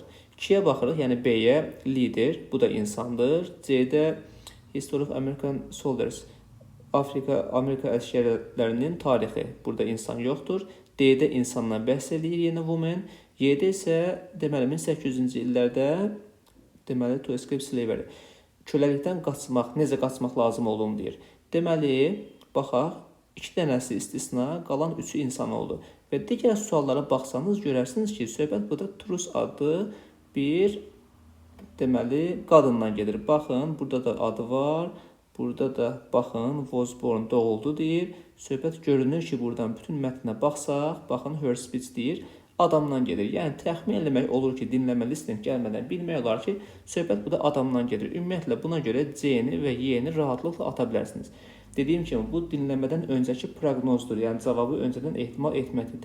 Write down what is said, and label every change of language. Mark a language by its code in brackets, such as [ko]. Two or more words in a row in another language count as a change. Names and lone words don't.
[az] 2-yə baxırıq, yəni B-yə lider, bu da insandır. C-də [en] History of American Soldiers, [az] Amerika əsgərlərinin tarixi, burada insan yoxdur. D-də insandan bəhs edir, yenə woman. Y-də isə deməli 1800-cü illərdə deməli [en] to escape slavery, [az] köləlikdən qaçmaq, necə qaçmaq lazım olduğunu deyir. Deməli, baxaq, 2 dənəsi istisna, qalan 3-ü insan oldu. Və digər suallara baxsanız görərsiniz ki, söhbət burada Trus adlı bir deməli qadından gedir. Baxın, burada da adı var. Burada da baxın, [en] was born [az] doğuldu deyir. Söhbət görünür ki, buradan bütün mətnə baxsaq, baxın [en] her speech [az] deyir. Adamdan gedir. Yəni təxmin eləmək olur ki, dinləmə listening gəlmədən bilmək olar ki, söhbət burada adamdan gedir. Ümumiyyətlə buna görə C-ni və Y-ni rahatlıqla ata bilərsiniz. Dediyim kimi, bu dinləmədən öncəki proqnozdur. Yəni cavabı öncədən ehtimal etməkdir.